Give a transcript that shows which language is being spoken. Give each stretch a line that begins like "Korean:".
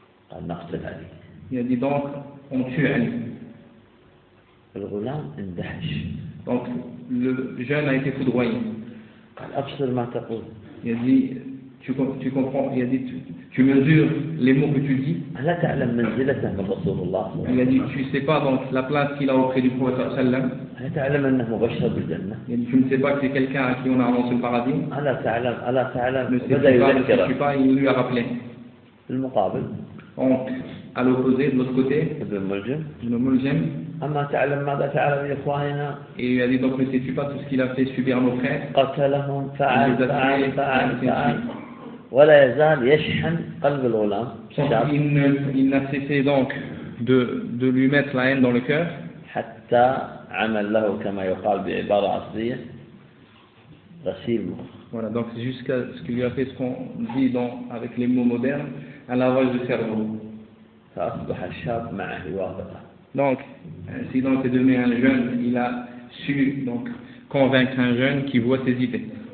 Arabic: قال نقتل علي.
French: Il a dit donc on tue Ali.
Arabic: الغلام اندهش.
French: Donc le jeune a été foudroyé.
Arabic: قال أبصر ما تقول.
French: Il a dit tu comprends, il a dit tu mesures les mots que tu dis.
Arabic: ألا تعلم منزلته من رسول الله.
French: Il a dit tu sais pas donc la place qu'il a auprès du prophète
Arabic: صلى الله عليه وسلم. ألا تعلم أنه مبشر بالجنة.
French: Il a dit tu ne sais pas que c'est quelqu'un à qui on a annoncé le paradis.
Arabic: ألا تعلم ألا تعلم.
French: Ne sais-tu pas, il lui a rappelé.
Arabic: المقابل.
French: Donc à l'opposé de l'autre côté. Le Muljim.
Arabic: أما تعلم ماذا فعل إخواننا؟
French: Il lui a dit donc ne sais-tu pas tout ce qu'il a fait subir nos frères؟
Arabic: قتلهم فعل فعل فعل فعل ولا يزال يشحن قلب الغلام.
French: Il n'a cessé donc de lui mettre la haine dans le cœur.
Arabic: حتى عمل له كما يقال بعبارة عصرية غسيل مخ.
French: Voilà donc jusqu'à ce qu'il lui a fait ce qu'on dit dans avec les mots modernes un lavage de cerveau.
Arabic: فأصبح الشاب معه واقفا.
French: Donc, si donc est devenu un jeune, il a su donc convaincre un jeune qui voit ses idées.